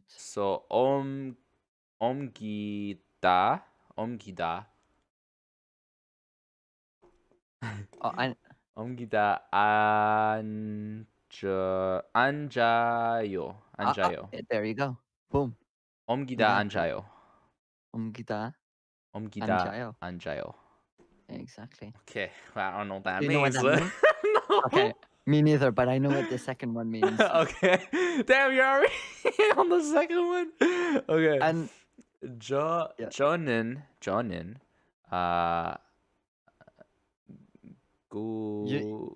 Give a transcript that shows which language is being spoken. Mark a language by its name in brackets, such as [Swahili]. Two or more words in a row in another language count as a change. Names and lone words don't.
[Korean] So omgida. [English] Oh, [Korean] 옮기다 앉아요. [English] there you go. Boom. [Korean] Omgida [English] got [Korean] anjayo. Omgida. 옮기다 앉아요. [English] Exactly. Okay, well, I don't know what that You means. know what that but- means? No. Okay. Me neither, but I know what the second one means. Okay. Damn, you're already on the second one. Okay. And Jonin. Go.